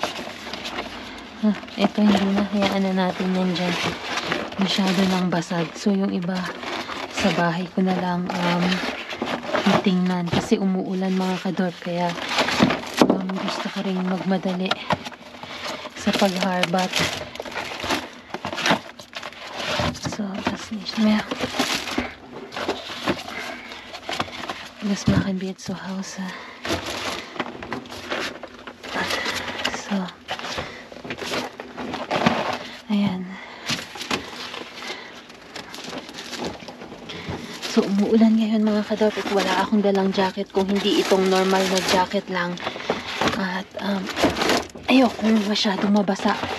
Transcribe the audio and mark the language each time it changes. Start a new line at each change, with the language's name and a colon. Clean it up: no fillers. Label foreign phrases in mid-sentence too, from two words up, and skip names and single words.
Filipino: Ito hindi na. Hayaan na natin yan dyan. Masyado nang basag. So, yung iba sa bahay ko na lang titingnan. Kasi umuulan mga kadorp. Kaya gusto ko rin magmadali sa pagharbat.
German: So, das nicht mehr. Das machen wir jetzt zu Hause. So.
Filipino: Ayan. So, umuulan ngayon mga kadorp. Wala akong dalang jacket kung hindi itong normal na jacket lang. At, ayokong masyadong mabasa.